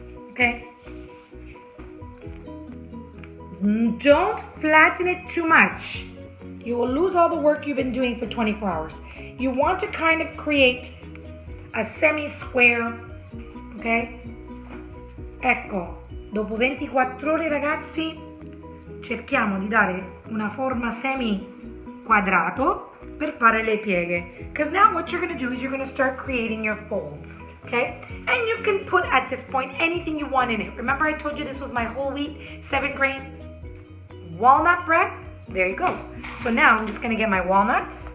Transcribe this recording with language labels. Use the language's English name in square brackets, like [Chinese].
[English] Okay, don't flatten it too much. You will lose all the work you've been doing for 24 hours. You want to kind of create a semi-square. Ok? [Italian] Ecco, dopo 24 ore, ragazzi, cerchiamo di dare una forma semi-quadrato per fare le pieghe. [English] Because now what you're going to do is you're going to start creating your folds. Okay? And you can put at this point anything you want in it. Remember I told you this was my whole wheat, 7-grain walnut bread? There you go. So now I'm just going to get my walnuts.